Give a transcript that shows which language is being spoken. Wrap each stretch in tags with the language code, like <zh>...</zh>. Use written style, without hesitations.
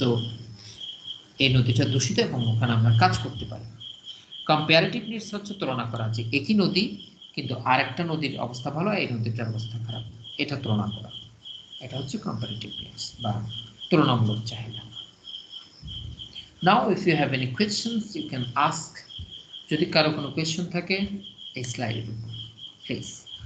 <bn>So এই নদীটা দূষিত এবং ওখানে আমরা কাজ করতে পারি। কম্পারেটিভ নিডস হচ্ছে তুলনা করা, যে একই নদী কিন্তু আরেকটা নদীর অবস্থা ভালো, এই নদীটার অবস্থা খারাপ, এটা তুলনা করা। এটা হচ্ছে কম্পারেটিভ নিডস বা তুলনামূলক চাহিদা।</bn> <en>Now if you have any questions you can ask.</en> <bn>যদি কারো কোনো কোয়েশ্চন থাকে এই স্লাইডের উপর প্লিজ।</bn>